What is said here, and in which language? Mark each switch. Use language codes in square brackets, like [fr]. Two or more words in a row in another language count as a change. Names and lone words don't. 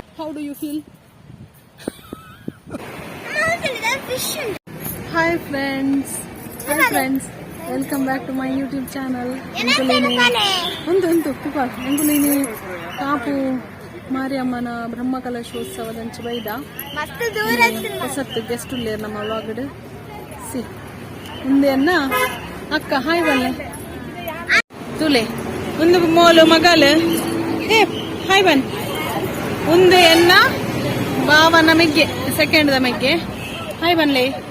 [en] How do you feel? Hi friends. Welcome back to my YouTube channel. [tcy] ಎಂಗುಲಿನಿ ಕಾಪು ಮಾರಿಯಮ್ಮನ ಬ್ರಹ್ಮಕಲಶೋತ್ಸವದಂಚ ಬೈದ ಹೊಸತ್ತು ಗೆಸ್ಟ್ ಉಳ್ಳೇರು ನಮ್ಮ ವ್ಲಾಗ್ಡ್ ಸಿ ಮುಂದೆ ಅನ್ನ ಅಕ್ಕ ಹಾಯ್ ಬಲ್ಲೆ ತುಲೆ ಒಂದು ಮೋಲು ಮಗಲು ಏ ಹಾಯ್ ಬನ್ ಮುಂದೆ ಅನ್ನ ಬಾವನ ಮೆಗ್ಗೆ ಸೆಕೆಂಡ್ ದ ಮೆಗ್ಗೆ ಹಾಯ್ ಬನ್ಲೆ